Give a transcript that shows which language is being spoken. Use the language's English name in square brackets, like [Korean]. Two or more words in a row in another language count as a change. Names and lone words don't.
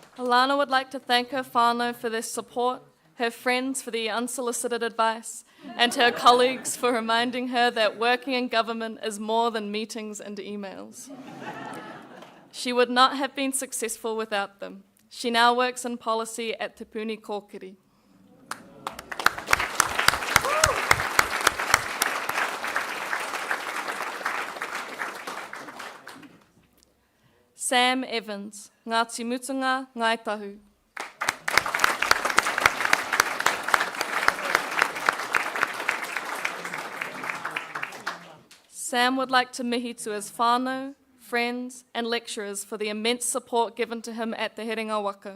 [English] Talana would like to thank her whānau for their support, her friends for the unsolicited advice, and her colleagues for reminding her that working in government is more than meetings and emails. She would not have been successful without them. She now works in policy at Te Puni Kōkiri. Sam Evans, Ngāti Mutunga, Ngaitahu. Sam would like to mihi to his whānau, friends, and lecturers for the immense support given to him at the Herenga Waka.